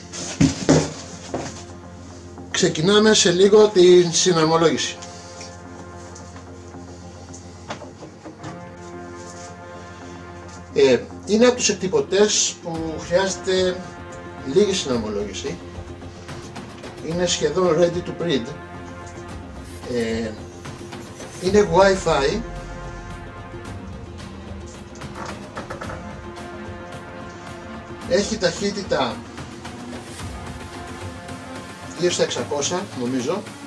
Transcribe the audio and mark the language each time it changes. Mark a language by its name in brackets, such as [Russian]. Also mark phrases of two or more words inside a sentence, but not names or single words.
[Greek] Ξεκινάμε σε λίγο την συναρμολόγηση. Είναι από τους εκτυπωτές που χρειάζεται λίγη συναρμολόγηση. Είναι σχεδόν [English] ready to print. [Greek] Είναι Wi-Fi. Έχει ταχύτητα γύρω στα 600 νομίζω.